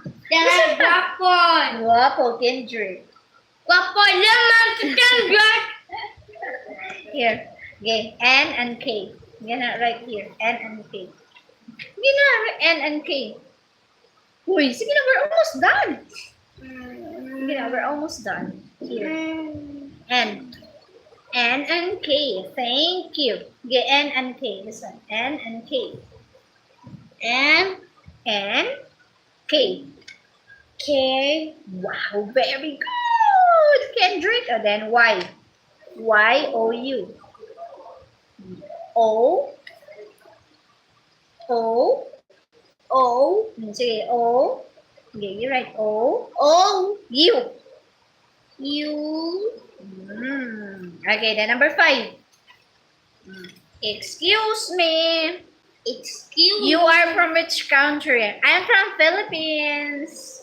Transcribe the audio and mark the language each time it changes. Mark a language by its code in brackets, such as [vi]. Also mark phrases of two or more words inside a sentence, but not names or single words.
[tl] Guapo. Guapo, Kendrick. Guapo naman si Kendrick. [en] Here. Okay. N and K. I'm gonna write here. N and K. [tl] Hindi na. [en] N and K. [tl] Uy, sige na. [en] We're almost done. [tl] Sige na. [en] We're almost done. Here. N. N and K. Thank you. Okay. N and K. This one. N and K. N and K. K. Wow. Very good. Kendrick. And then Y. Y-O-U. O. O. O. [tl] Sige, O. [en] Okay, you write O. O. U. U. Okay, then number 5. Excuse me. Excuse You are from which country? I'm from Philippines.